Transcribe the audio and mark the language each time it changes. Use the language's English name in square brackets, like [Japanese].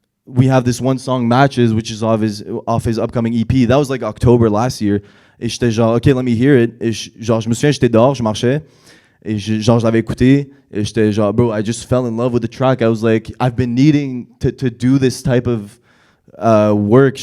[English] We have this one song, Matches, which is off his upcoming EP. That was like October last year. [French] Et j'étais genre, [English] OK, let me hear it. [French] Et genre, je me souviens, j'étais dehors, je marchais. Et genre, je l'avais écouté. Et j'étais genre, [English] bro, I just fell in love with the track. I was like, I've been needing to do this type of work.